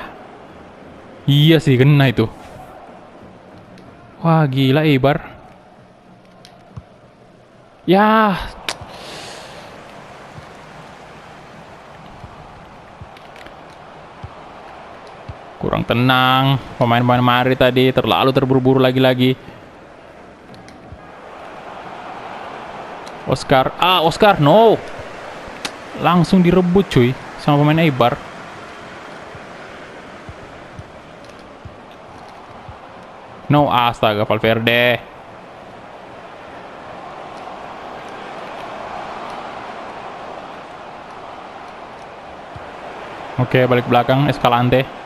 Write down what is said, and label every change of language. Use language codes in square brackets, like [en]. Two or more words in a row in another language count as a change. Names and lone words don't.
[id] Iya sih, kena itu. Wah, gila Eibar. Ya. Kurang tenang. Pemain-pemain Madrid tadi terlalu terburu-buru lagi-lagi. Oscar. Oscar, no. Langsung direbut cuy sama pemain Eibar. No, astaga, Valverde. Oke, balik belakang, Escalante.